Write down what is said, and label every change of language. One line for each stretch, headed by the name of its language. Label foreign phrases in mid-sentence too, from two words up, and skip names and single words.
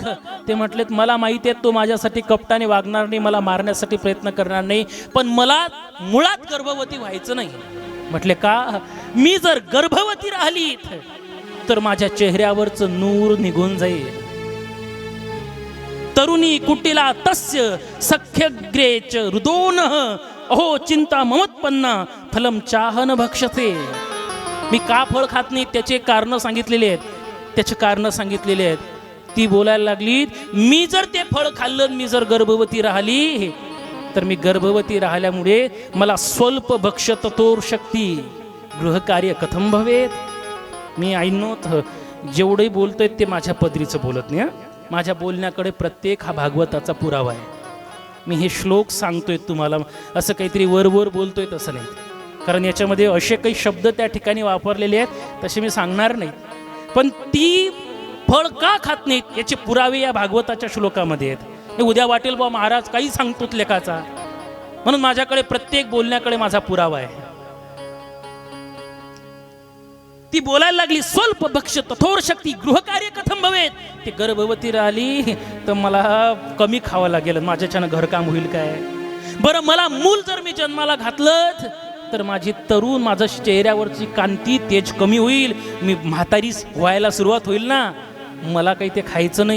Marathi: ते म्हटलेत, मला माहिती आहे तो माझ्यासाठी कपटाने वागणार नाही, मला मारण्यासाठी प्रयत्न करणार नाही, पण मला मुळात गर्भवती व्हायचं नाही. म्हटले, का? मी जर गर्भवती राहिली तर माझ्या चेहऱ्यावरचं नूर निघून जाईल.
Sanskrit: तरुणी कुटीला तस्य सख्यग्रेच रुदोन अहो चिंता ममत्पन्ना फलम चाहन भक्षते.
Marathi: मी का फळ खात नाही त्याचे कारण सांगितलेले आहेत. ती बोलायला लागली, मी जर ते फळ खाल्लं, मी जर गर्भवती राहिली तर मी गर्भवती राहिल्यामुळे मला
Sanskrit: स्वल्प भक्षततोर शक्ती गृहकार्य कथम भवेत.
Marathi: मी ऐनोत जेवढंही बोलतोय ते माझ्या पदरीचं बोलत नाही. माझ्या बोलण्याकडे प्रत्येक हा भागवताचा पुरावा आहे. मी हे श्लोक सांगतोय तुम्हाला, असं काहीतरी वर बोलतोय तसं नाही, कारण याच्यामध्ये असे काही शब्द त्या ठिकाणी वापरलेले आहेत तसे मी सांगणार नाही. पण ती फळ का खात नाहीत याचे पुरावे या भागवताच्या श्लोकामध्ये आहेत. उद्या वाटेल बा महाराज काही सांगतोत लेखाचा, म्हणून माझ्याकडे प्रत्येक बोलण्याकडे माझा पुरावा आहे. ती बोलायला लागली,
Sanskrit: स्वल्प भक्ष तथोर शक्ती गृहकार्य कथम भवेत.
Marathi: ती गर्भवती राहिली तर मला कमी खावं लागेल, माझ्याच्यानं घरकाम होईल काय. बरं मला मूल जर मी जन्माला घातलं तर माझी तरुण, माझ्या चेहऱ्यावरची कांती तेज कमी होईल, मी म्हातारी व्हायला सुरुवात होईल ना, मला काही ते खायचं नाही.